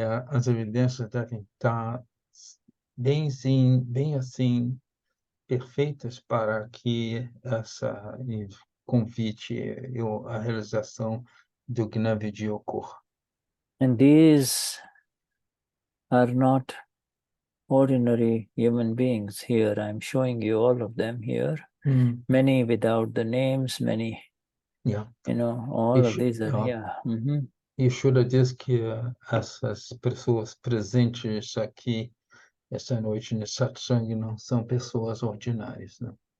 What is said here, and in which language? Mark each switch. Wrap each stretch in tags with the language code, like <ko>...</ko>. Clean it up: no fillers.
<pt>As evidências devem estar bem assim, perfeitas para que essa convite, a realização do Gnan Vidhi ocorra.</pt> <en>And these are not ordinary human beings here. I'm showing you all of them here. Many without the names, many, all of these are,</en> <pt>E Shuddha diz que essas pessoas presentes aqui essa noite no satsang não são pessoas ordinárias, né?</pt>